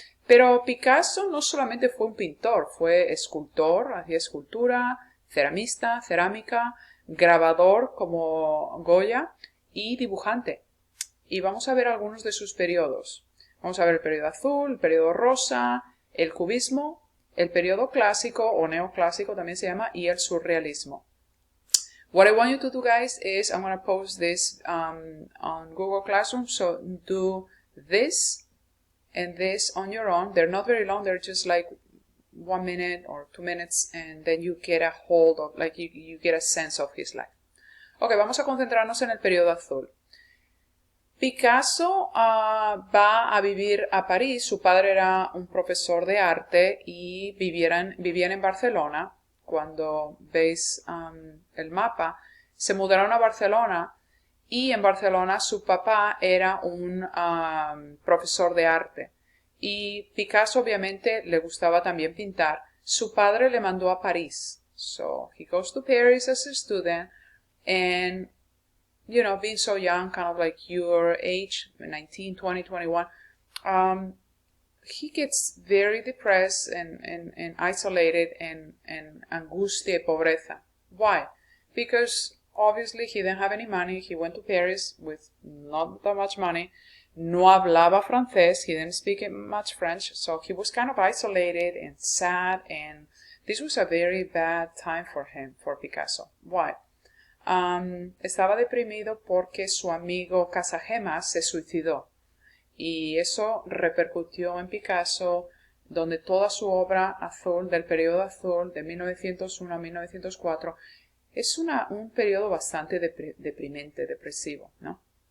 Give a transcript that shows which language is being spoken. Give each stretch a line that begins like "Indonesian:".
Spanish: Pero Picasso no solamente fue un pintor, fue escultor, hacía escultura, ceramista, cerámica, grabador como Goya y dibujante. Y vamos a ver algunos de sus periodos. Vamos a ver el periodo azul, el periodo rosa, el cubismo, el periodo clásico o neoclásico también se llama, y el surrealismo.
English: What I want you to do, guys, is I'm going to post this on Google Classroom, so do this and this on your own. They're not very long, they're just like 1 minute or 2 minutes, and then you get a hold of, you get a sense of his life.
Spanish: Ok, vamos a concentrarnos en el periodo azul. Picasso va a vivir a París. Su padre era un profesor de arte y vivían en Barcelona. Cuando veis el mapa, se mudaron a Barcelona y en Barcelona su papá era un profesor de arte. Y Picasso obviamente le gustaba también pintar. Su padre le mandó a París.
English: So he goes to Paris as a student And, you know, being so young, kind of like your age, 19, 20, 21, he gets very depressed and isolated and
Spanish: angustia y pobreza.
English: Why? Because obviously he didn't have any money. He went to Paris with not that much money.
Spanish: No hablaba francés.
English: He didn't speak much French. So he was kind of isolated and sad. And this was a very bad time for him, for Picasso. Why?
Spanish: Estaba deprimido porque su amigo Casagemas se suicidó. Y eso repercutió en Picasso, donde toda su obra azul, del periodo azul, de 1901 a 1904, es un periodo bastante deprimente, depresivo, ¿no?